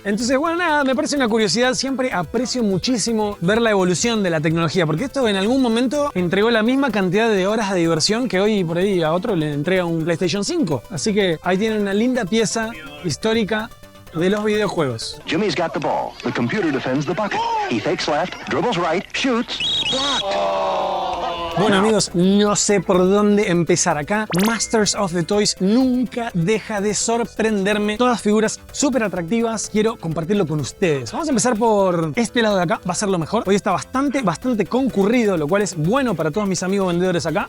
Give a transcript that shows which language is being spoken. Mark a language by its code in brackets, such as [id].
[es] Entonces, bueno, nada, me parece una curiosidad. Siempre aprecio muchísimo ver la evolución de la tecnología, porque esto en algún momento entregó la misma cantidad de horas de diversión que hoy por ahí a otro le entrega un PlayStation 5. Así que ahí tienen una linda pieza histórica de los videojuegos. [en] Jimmy's got the ball. The computer defends the bucket. He fakes left, dribbles right, shoots. [es] Bueno amigos, no sé por dónde empezar acá. Masters of the Toys nunca deja de sorprenderme. Todas figuras súper atractivas. Quiero compartirlo con ustedes. Vamos a empezar por este lado de acá. Va a ser lo mejor. Hoy está bastante concurrido, lo cual es bueno para todos mis amigos vendedores acá.